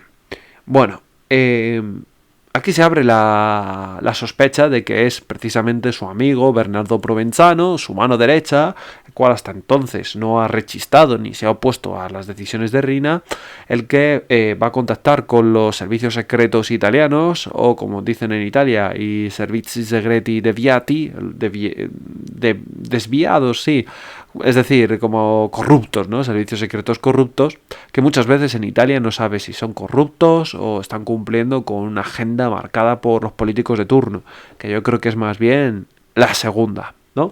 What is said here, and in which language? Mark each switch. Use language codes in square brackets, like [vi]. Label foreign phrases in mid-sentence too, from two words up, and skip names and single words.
[es] Bueno, aquí se abre la sospecha de que es precisamente su amigo Bernardo Provenzano, su mano derecha, el cual hasta entonces no ha rechistado ni se ha opuesto a las decisiones de Riina, el que va a contactar con los servicios secretos italianos, o como dicen en Italia, [it] i servizi segreti deviati, [es] desviados, sí, es decir, como corruptos, ¿no? Servicios secretos corruptos, que muchas veces en Italia no sabe si son corruptos o están cumpliendo con una agenda marcada por los políticos de turno, que yo creo que es más bien la segunda, ¿no?